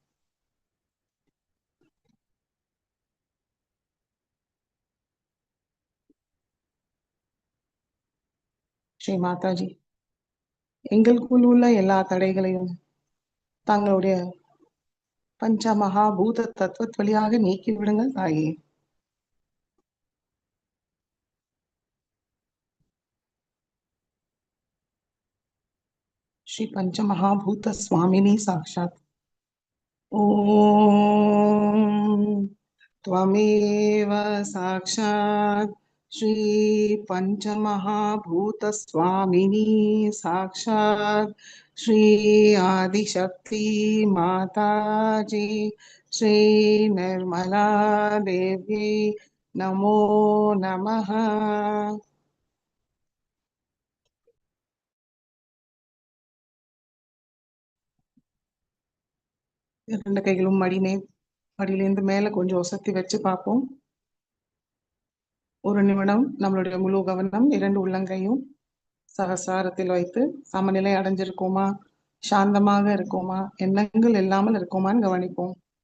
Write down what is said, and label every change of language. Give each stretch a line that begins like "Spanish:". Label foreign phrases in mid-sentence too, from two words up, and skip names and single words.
Tamil: ஸ்ரீ மாதாஜி, எங்களுக்குள் உள்ள எல்லா தடைகளையும் தங்களுடைய பஞ்ச மகாபூத தத்துவத் வழியாக நீக்கி விடுங்கள் தாயே.
Sanskrit: श्री पंचमहाभूत स्वामिनी साक्षात् ओम त्वमेव साक्षात् श्री पंचमहाभूत स्वामिनी साक्षात् श्री आदिशक्ति माताजी श्री निर्मला देवी नमो नमः।
Tamil: இரண்டு கைகளும் மடியிலேருந்து மேல கொஞ்சம் ஒசத்தி வச்சு பார்ப்போம். ஒரு நிமிடம் நம்மளுடைய முழு கவனம் இரண்டு உள்ளங்கையும் சகசாரத்தில் வைத்து சமநிலை அடைஞ்சிருக்கோமா, சாந்தமாக இருக்கோமா, எண்ணங்கள் இல்லாமல் இருக்கோமான்னு கவனிப்போம்.